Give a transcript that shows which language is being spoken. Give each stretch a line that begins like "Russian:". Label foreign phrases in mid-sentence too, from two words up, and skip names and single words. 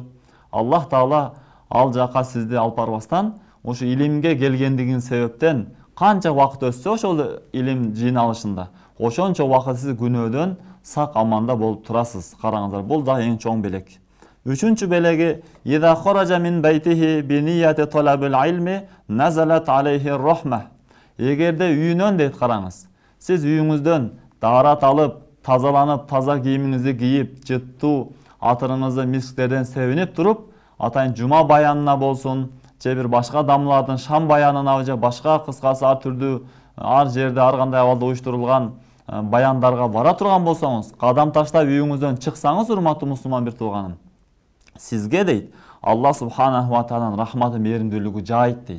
Kyrgyz: Аллах Таала ал жака сизди алып барбастан, ошо илимге келгендигиң себептен канча вакыт өтсө ошол илим жыйналышында, ошончо вакыт сиз күнөөдөн сак аманда болуп турасыз. Караңыздар, бул да эң чоң белек. Үчүнчү белеги:
Arabic: "إذا خرج من بيته بنية طلب العلم نزلت عليه الرحمة."
Kyrgyz: Эгерде үйүнөн дейт, караңыз, сиз үйүңүздөн даарат алып, тазаланып, таза кийимиңизди кийип, жыттуу атырыңызды мисктерден себинип туруп, атайын жума баянына болсун, же бир башка дамлардын шам баянына, же башка кыскасы ар түрдүү ар жерде ар кандай абалда уюштурулган баяндарга бара турган болсоңуз, кадам таштап үйүңүздөн чыксаңыз, урматтуу мусулман бир тууганым, сизге дейт Алла
Arabic: سبحانه وتعالى
Kyrgyz: рахматы, мээримдүүлүгү жайт дейт.